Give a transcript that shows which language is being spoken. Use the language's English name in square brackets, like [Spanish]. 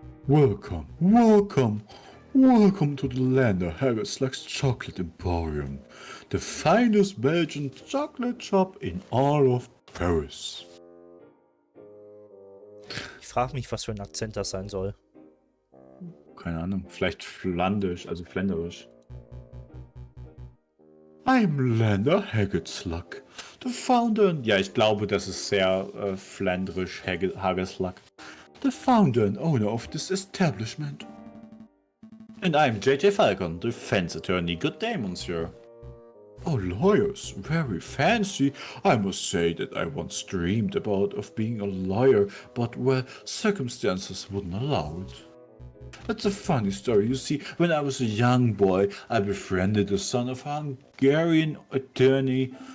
[English] Welcome, welcome, welcome to the Lander Haggis Chocolate Emporium, the finest Belgian chocolate shop in all of Paris. [German] Ich frage mich, was für ein Akzent das sein soll. Keine Ahnung, vielleicht flandisch, also fländerisch. [English] I'm Lander Haggis the founder. [German] Ja, ich glaube, das ist sehr fländerisch, [English] Haggis the founder and owner of this establishment. And I'm J.J. Falcon, defense attorney. Good day, monsieur. Oh, lawyers, very fancy. I must say that I once dreamed about of being a lawyer, but well, circumstances wouldn't allow it. That's a funny story. You see, when I was a young boy, I befriended the son of a Hungarian attorney.